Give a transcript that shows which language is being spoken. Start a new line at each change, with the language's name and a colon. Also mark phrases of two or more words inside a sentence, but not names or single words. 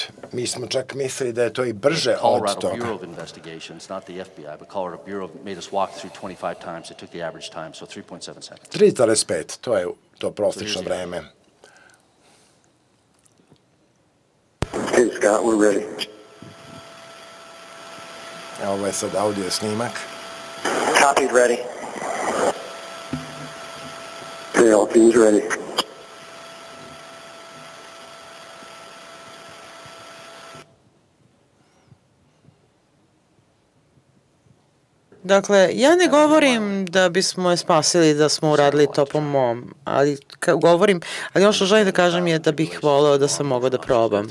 Serbian: Mi smo čak mislili da je to i brže od toga. 3,5, to je to prosječno vreme.
English: Okay, Scott, we're ready.
Serbian: Ovo je sad audio snimak.
English: Copied, ready. Okay, all teams ready.
Serbian: Dakle, ja ne govorim da bismo je spasili, da smo uradili to po mom, ali ono što želim da kažem je da bih voleo da sam mogao da probam.